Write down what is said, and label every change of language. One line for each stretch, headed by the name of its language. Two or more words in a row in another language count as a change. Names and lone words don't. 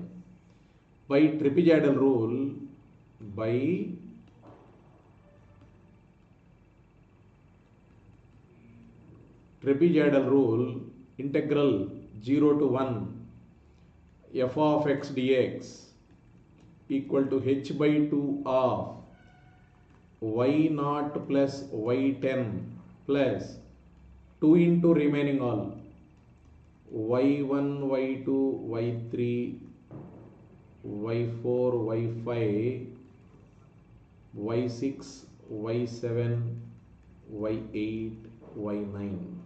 English: By trapezoidal rule, integral 0 to 1 f of x dx equal to h by 2 of y0 plus y10 plus 2 into remaining all y1, y2, y3, y4, y5, y6, y7, y8, y9.